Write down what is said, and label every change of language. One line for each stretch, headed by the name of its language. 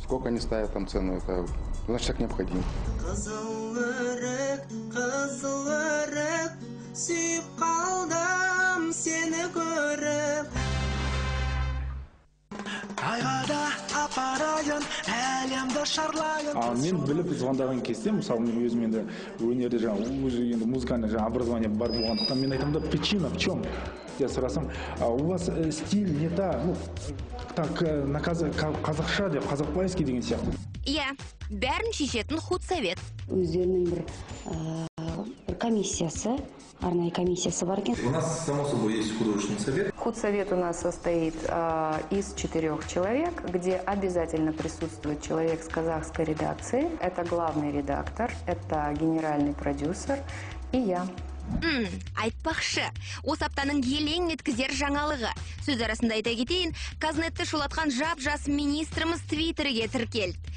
Russian: Сколько они ставят там цену, это значит так необходимо.
Kazakh: Қызыл өрік, сүйіп қалдым сені көріп. Айғада апарайын, әлемді шарлайын. Мен біліп звондаған кезде, мысалы мен өзім енді өнерде жаңағы
Russian: музыкальный образование
Kazakh: бар болғандықтан мен айтамын да,
Russian: причина в чем? Я сұрасам, у вас стиль не та, ну, так,
Kazakh: қазақша деп, қазақбайский деген сияқты. Иә, бәрін шешетін худсовет. Өздерінің бір комиссиясы, арнайы комиссиясы бар екен.
Russian: У нас, само собой, есть художественный совет. Худсовет у нас состоит из 4 человек, где обязательно присутствует человек с казахской редакции. Это главный редактор, это генеральный продюсер и я.
Kazakh: Айтпақшы, осы аптаның елең еткізер жаңалығы. Сөз арасында айта кетейін, Казнетті шулатқан жап-жас министріміз Твиттерге тіркелді.